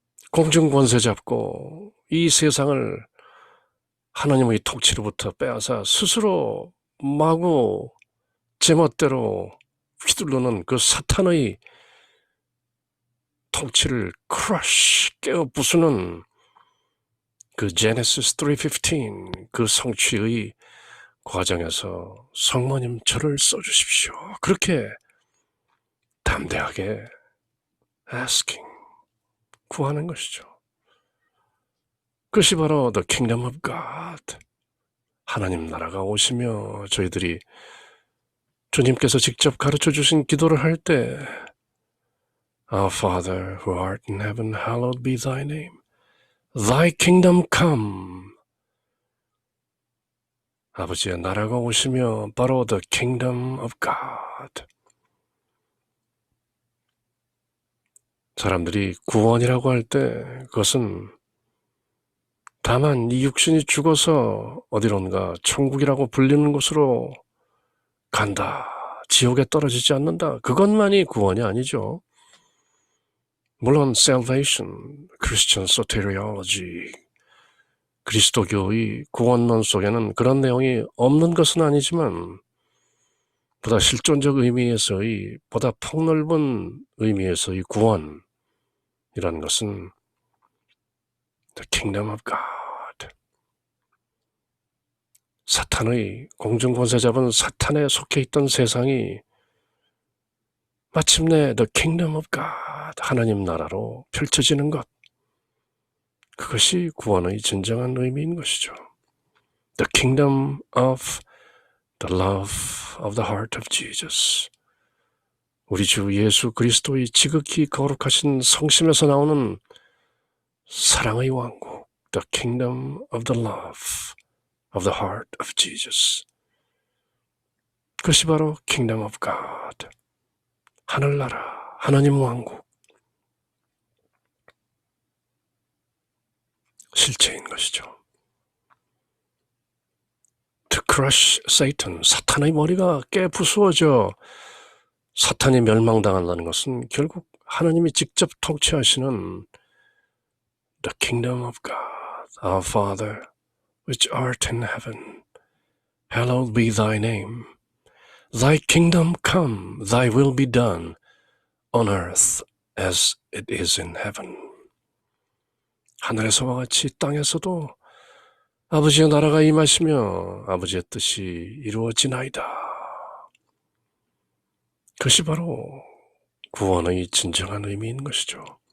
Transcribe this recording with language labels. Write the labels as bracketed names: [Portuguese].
[Korean] 공중 권세 잡고 이 세상을 하나님의 통치로부터 빼앗아 스스로 마구 제멋대로 휘두르는 그 사탄의 통치를 crush, 깨어 부수는 그 Genesis 3:15, 그 성취의 과정에서 성모님 저를 써주십시오. 그렇게 담대하게 asking, 구하는 것이죠. 그것이 바로 [English] the kingdom of God, [Korean] 하나님 나라가 오시며 저희들이 주님께서 직접 가르쳐 주신 기도를 할 때 [English] Our Father who art in heaven, hallowed be thy name. Thy kingdom come. [Korean] 아버지의 나라가 오시며 바로 [English] the kingdom of God. [Korean] 사람들이 구원이라고 할 때 그것은 다만 이 육신이 죽어서 어디론가 천국이라고 불리는 곳으로 간다, 지옥에 떨어지지 않는다, 그것만이 구원이 아니죠. 물론 salvation, Christian soteriology, 그리스도교의 구원론 속에는 그런 내용이 없는 것은 아니지만 보다 실존적 의미에서의, 보다 폭넓은 의미에서의 구원이라는 것은 [English] the kingdom of God, [Korean] 사탄의 공중권세 잡은 사탄에 속해 있던 세상이 마침내 [English] the kingdom of God, [Korean] 하나님 나라로 펼쳐지는 것, 그것이 구원의 진정한 의미인 것이죠. [English] The kingdom of the love of the heart of Jesus, [Korean] 우리 주 예수 그리스도의 지극히 거룩하신 성심에서 나오는 사랑의 왕국, [English] the kingdom of the love of the heart of Jesus, [Korean] 그것이 바로 [English] kingdom of God, [Korean] 하늘나라, 하나님 왕국 실체인 것이죠. [English] To crush Satan, [Korean] 사탄의 머리가 깨부수어져 사탄이 멸망당한다는 것은 결국 하나님이 직접 통치하시는 [English] the kingdom of God, our Father, which art in heaven, hallowed be thy name. Thy kingdom come, thy will be done on earth as it is in heaven. [Korean] 하늘에서와 같이 땅에서도 아버지의 나라가 임하시며 아버지의 뜻이 이루어지나이다. 그것이 바로 구원의 진정한 의미인 것이죠.